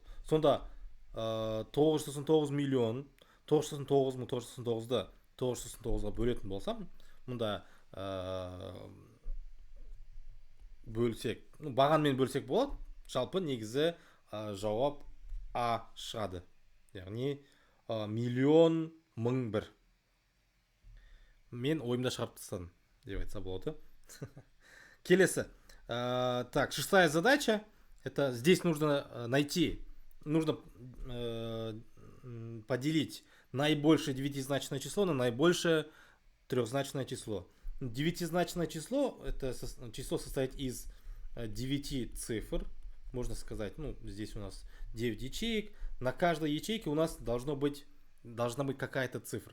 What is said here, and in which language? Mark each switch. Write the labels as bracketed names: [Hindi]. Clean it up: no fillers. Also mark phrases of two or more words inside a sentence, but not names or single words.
[Kazakh] Сонда 999 миллион 999 мың 999-ды 999-ға бөлетін болсам, мұнда бөлсек, бағанмен бөлсек болады. Жалпы негізі жауап А шығады. Яғни миллион мың бір. Мен ойымда шығарып тастадым деп айтса болады. Келесі. [Russian] Так, 6-я задача. Это здесь нужно поделить наибольшее девятизначное число на наибольшее трехзначное число. Девятизначное число, это число состоит из 9 цифр, можно сказать, здесь у нас 9 ячеек, на каждой ячейке у нас должна быть какая-то цифра.